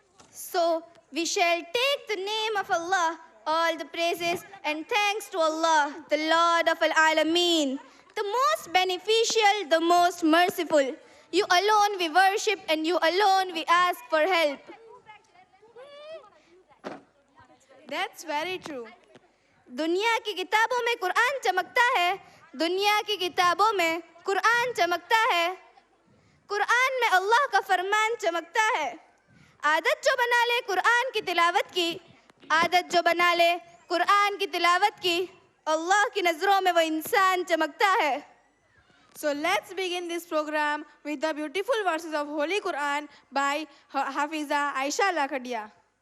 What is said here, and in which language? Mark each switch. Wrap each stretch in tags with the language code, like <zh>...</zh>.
<en>So, we shall take the name of Allah, all the praises and thanks to Allah, the Lord of Al-Alameen, the most beneficial, the most merciful. You alone we worship and you alone we ask for help. That's very true.</en> <hi>दुनिया की किताबों में कुरान चमकता है, दुनिया की किताबों में कुरान चमकता है, कुरान में अल्लाह का फरमान चमकता है. आदत जो बना ले कुरान की तिलावत की, आदत जो बना ले कुरान की तिलावत की, अल्लाह की नजरों में वो इंसान चमकता है.</hi> <en>So let's begin this program with the beautiful verses of Holy Quran by Hafiza Aisha Lakhadia.</en>